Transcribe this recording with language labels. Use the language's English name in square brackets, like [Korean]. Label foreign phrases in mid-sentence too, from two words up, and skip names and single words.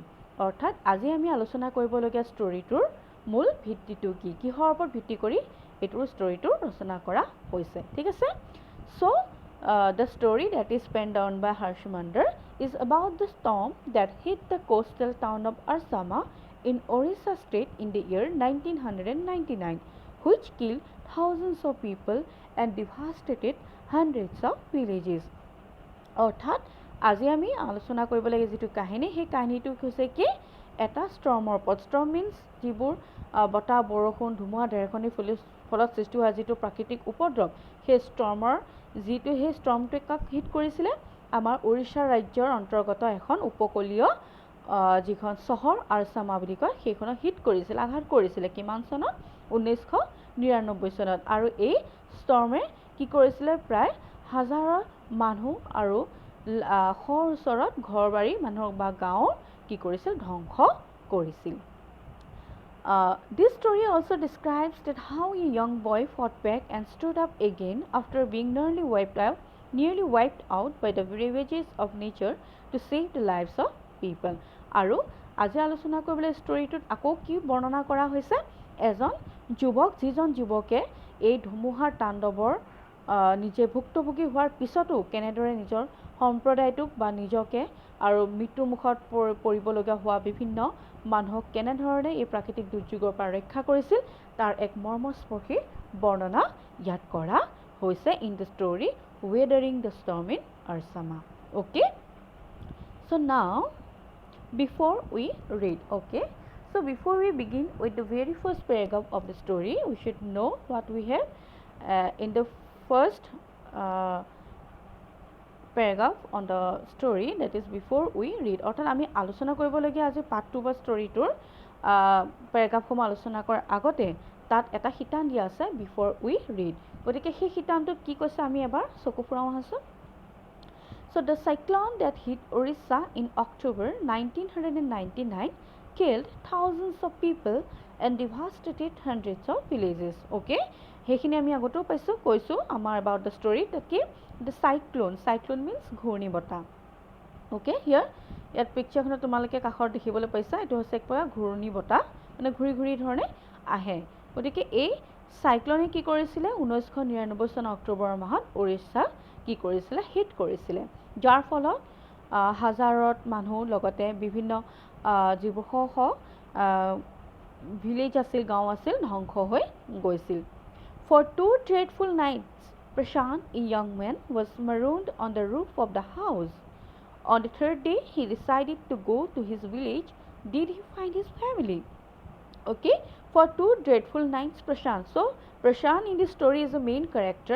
[Assamese] অৰ্থাৎ আজি আমি আলোচনা কৰিবলগীয়া ষ্টৰীটোৰ মূল ভিত্তিটো কি, কিহৰ ওপৰত ভিত্তি কৰি এইটোৰ ষ্টৰীটো ৰচনা কৰা হৈছে। ঠিক আছে, [English] so the story that is pen down by Harsh Mander is about the storm that hit the coastal town of Ersama in Orissa state in the year 1999, which killed thousands of people and devastated hundreds of villages. [Assamese] অৰ্থাৎ আজি আমি আলোচনা কৰিব লাগে যিটো কাহিনী, সেই কাহিনীটো হৈছে কি, এটা ষ্টৰ্মৰ ওপৰত। [English] storm means [Assamese] যিবোৰ বতাহ, বৰষুণ, ধুমুহা, ঢেৰেকনিৰ ফলত সৃষ্টি হোৱা যিটো প্ৰাকৃতিক উপদ্ৰৱ, সেই ষ্টৰ্মটোৱে কাক হিট কৰিছিলে, আমাৰ উৰিষ্যা ৰাজ্যৰ অন্তৰ্গত এখন উপকূলীয় যিখন চহৰ আৰছামা বুলি কয় সেইখনক হিট কৰিছিল, আঘাত কৰিছিলে। কিমান চনত, 1999 চনত। আৰু এই ষ্টৰ্মে কি কৰিছিলে, প্ৰায় হাজাৰৰ মানুহ আৰু শৰ ওচৰত ঘৰ বাৰী মানুহক বা গাঁৱৰ কি কৰিছিল, ধ্বংস কৰিছিল। [English] This story also describes that how a young boy fought back and stood up again after being nearly wiped out by the ravages of nature to save the lives of people. [Assamese] আৰু আজি আলোচনা কৰিবলৈ ষ্টৰীটোত আকৌ কি বৰ্ণনা কৰা হৈছে, এজন যুৱক, যিজন যুৱকে এই ধুমুহাৰ তাণ্ডৱৰ নিজে ভুক্তভোগী হোৱাৰ পিছতো কেনেদৰে নিজৰ সম্প্ৰদায়টোক বা নিজকে আৰু মৃত্যুৰ মুখত পৰিবলগীয়া হোৱা বিভিন্ন মানুহক কেনেধৰণে এই প্ৰাকৃতিক দুৰ্যোগৰ পৰা ৰক্ষা কৰিছিল তাৰ এক মৰ্মস্পৰ্শী বৰ্ণনা ইয়াত কৰা হৈছে [English] in the story Weathering the Storm in Ersama. [Assamese] অ'কে, [English] so now before we read, okay, so before we begin with the very first paragraph of the story, we should know what we have in the first paragraph on the story, that is before we read. [Assamese] অৰ্থাৎ আমি আলোচনা কৰিবলগীয়া আজি পাৰ্ট 2 বা ষ্টৰীটোৰ পেৰাগ্ৰাফসমূহ আলোচনা কৰাৰ আগতে তাত এটা শিতান দিয়া আছে [English] before we read. [Assamese] গতিকে সেই শিতানটোত কি কৈছে আমি এবাৰ চকু ফুৰাওঁ আছোঁ। [English] So the cyclone that hit Orissa in October 1999 killed thousands of people and devastated hundreds of villages. [Assamese] Okay, সেইখিনি আমি আগতেও পাইছোঁ কৈছোঁ আমাৰ [English] about the story that [Assamese] কি [English] the cyclone means [Assamese] ঘূৰ্ণী বতাহ। [English] Okay, here [Assamese] ইয়াত পিকচাৰখনত তোমালোকে কাষত দেখিবলৈ পাইছা এইটো হৈছে এক প্ৰকাৰ ঘূৰ্ণী বতাহ মানে ঘূৰি ঘূৰি ধৰণে আহে। গতিকে এই চাইক্লনে কি কৰিছিলে 1999 চনৰ অক্টোবৰ মাহত উৰিষ্যা কি কৰিছিলে হিট কৰিছিলে, যাৰ ফলত হাজাৰত মানুহ লগতে বিভিন্ন যিবোৰ ভিলেজ আছিল গাঁও আছিল ধ্বংস হৈ গৈছিল। [English] For 2 dreadful nights, Prashant, a young man, was marooned on the roof of the house. On the third day, he decided to go to his village. Did he find his family? Okay, for 2 dreadful nights, Prashant. So, Prashant in this story is the main character.